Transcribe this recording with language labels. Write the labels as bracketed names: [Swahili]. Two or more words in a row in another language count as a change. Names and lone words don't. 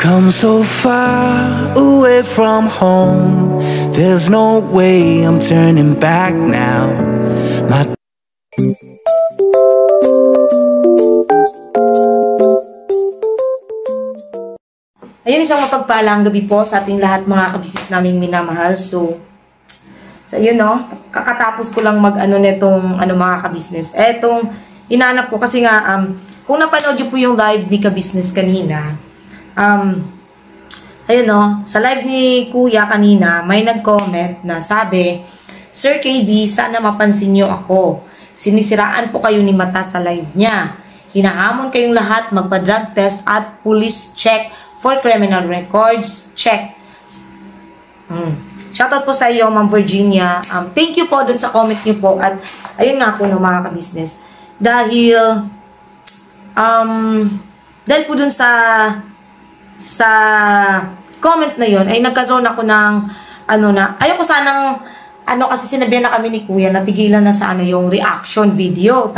[English] I'm so far away from home. There's no way I'm turning back now. My [Filipino] Ayun, isang mapagpalang gabi po sa ating lahat mga kabisnes naming minamahal. So yun no, kakatapos ko lang mag-ano netong mga kabisnes. Etong hinanap ko kasi nga kung napanood niyo po yung live ni kabisnes kanina, ayun no, sa live ni Kuya kanina, may nag-comment na sabi, Sir KB, sana mapansin niyo ako. Sinisiraan po kayo ni Mata sa live niya. Hinahamon kayong lahat magpa- [English] drug test [Filipino] at [English] police check for criminal records check. [Filipino] Shoutout po sa iyo, Ma'am Virginia. [English] Thank you [Filipino] po dun sa comment niyo po. At ayun nga po no, mga kabisnes. Dahil po dun sa comment na yon ay nagkaroon ako ng ayoko sanang kasi sinabihan na kami ni Kuya na tigilan na sa yung [English] reaction video.